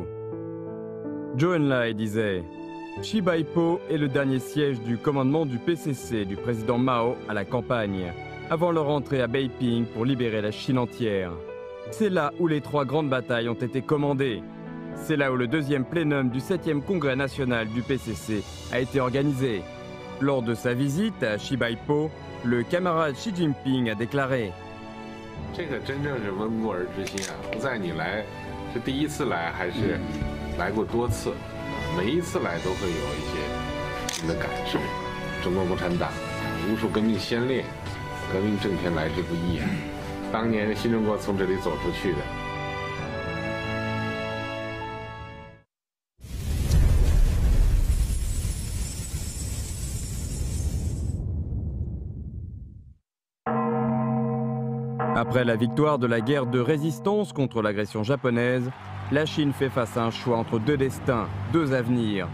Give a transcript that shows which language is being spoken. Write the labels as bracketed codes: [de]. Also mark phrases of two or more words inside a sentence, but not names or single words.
[fr] Zhou Enlai disait « Shibaipo est le dernier siège du commandement du PCC du président Mao à la campagne, avant leur entrée à Beiping pour libérer la Chine entière. C'est là où les 3 grandes batailles ont été commandées. C'est là où le 2e plénum du 7e congrès national du PCC a été organisé. Lors de sa visite à Shibaipo, le camarade Xi Jinping a déclaré « [zh] 这个真正是温故而知新啊！不在你来是第一次来还是来过多次，每一次来都会有一些新的感受。中国共产党无数革命先烈、革命政权来之不易啊！当年新中国从这里走出去的。” [fr] Après la victoire de la guerre de résistance contre l'agression japonaise, la Chine fait face à un choix entre 2 destins, 2 avenirs.